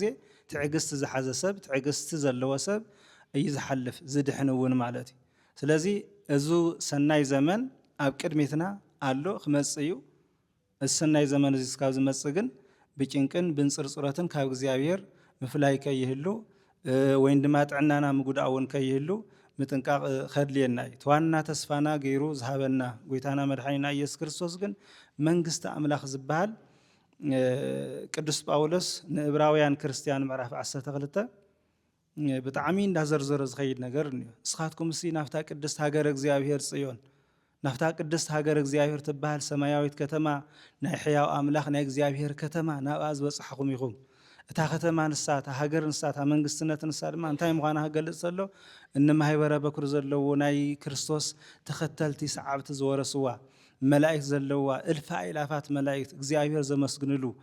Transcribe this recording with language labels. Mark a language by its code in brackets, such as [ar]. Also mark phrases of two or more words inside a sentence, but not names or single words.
[ti] ትዕግስት ዝሓዘ ሰብ ትዕግስት ዘለዎ ሰብ እዩ ዝሓልፍ ዝድሕንውን ማለት ስለዚህ እዙ ሰናይ ዘመን ኣብ ቅድሚትና አሎ ክመጽዩ ሰናይ ዘመን እዚ ስካብ ዝመጽእ ግን ብጭንቅን ብንጽርጽረትን ካብ እግዚአብሔር ምፍላይ ከይህሉ ወይን ድማ ጥዕናና ምጉዳውን ከይህሉ ምጥንቃቅ ኸድልየና ተዋና ተስፋና ገይሩ ዝሃበና ጎይታና መድኃኒና ኢየሱስ ክርስቶስ ግን መንግስት አምላኽ ዝባሃል ቅዱስ ጳውሎስ ንዕብራውያን ክርስቲያን ምዕራፍ 12 ብጣዕሚ እንዳዘርዘረ ዝኸይድ ነገር ነው እስኻትኩም ሲ ናፍታ ቅድስት ሀገር እግዚአብሔር ጽዮን ናፍታ ቅድስት ሀገር እግዚአብሔር ትባሃል ሰማያዊት ከተማ ናይ ሕያው አምላኽ ናይ እግዚአብሔር ከተማ ናብኣዝ በጽሕኩም ኢኹም እታ ከተማ ንሳታ ሀገር ንሳታ መንግስትነት ንሳ ድማ እንታይ ምዃና ገልጽ ዘሎ እንማህበረ በኩር ዘለዎ ናይ ክርስቶስ ተኸተልቲ ሰዓብቲ ዝወረስዋ መላእክት ዘለዋ እልፍ አእላፋት መላእክት እግዚአብሔር ዘመስግንሉ